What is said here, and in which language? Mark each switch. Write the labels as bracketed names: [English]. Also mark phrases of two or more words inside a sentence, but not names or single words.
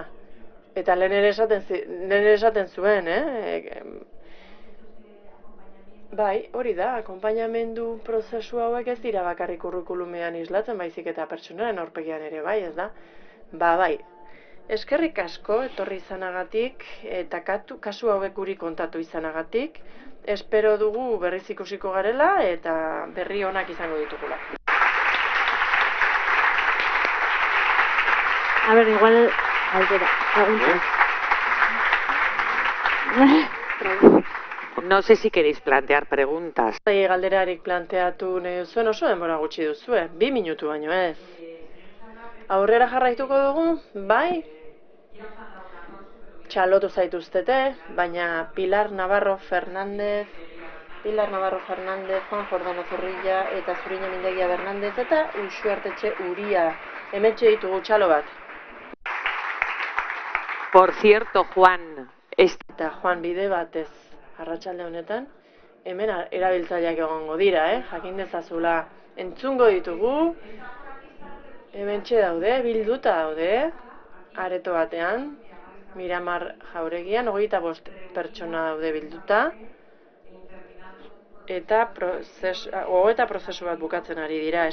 [Basque] Eta lehen ere esaten zuen, Bai, hori da, akonpainamendu prozesu hauek ez dira bakarrik kurrikulumean islatzen, baizik eta pertsonaren aurpegian ere, bai, ez da? Bai. Eskerrik asko etorri izanagatik eta kasu hauek guri kontatu izanagatik. Espero dugu berriz ikusiko garela eta berri onak izango ditugula. [Spanish] A ver, [Basque] igual aldera. [Spanish] No sé si queréis plantear preguntas. [Basque] Galderarik planteatu nahi duzuen oso denbora gutxi duzue, 2 minutu baino ez. Aurrera jarraituko dugu, bai? Txalotu zaituztete, baina Pilar Navarro Fernández, Juan Jordana Zorrilla eta Zuriñe Mindegia Bernandez eta Uxuartetxe Uria. Hementxe ditugu txalo bat. [Spanish] Por cierto, Juan. [Basque] Eta Juan bide batez arratsalde honetan, hemen erabiltzaileak egongo dira, jakin dezazula entzungo ditugu, hementxe daude, bilduta daude, areto batean, Miramar Jauregian, 25 pertsona daude bilduta, eta prozesu bat bukatzen ari dira.